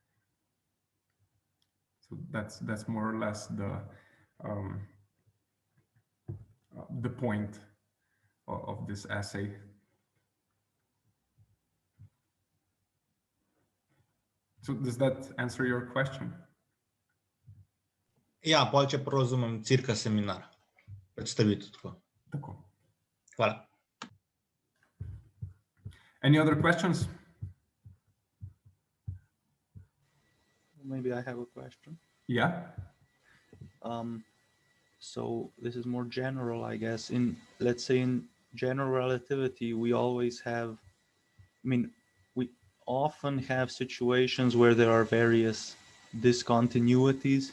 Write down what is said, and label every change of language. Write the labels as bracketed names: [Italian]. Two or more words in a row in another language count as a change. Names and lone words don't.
[English] So that's more or less the point of this essay. So does that answer your question? [Slovenian] Ja, pol če razumem, cirka seminar, predstavitev tako. Tako. Hvala. [English] Any other questions? Maybe I have a question. Yeah. So this is more general, I guess. Let's say in general relativity, we always have, I mean, we often have situations where there are various discontinuities.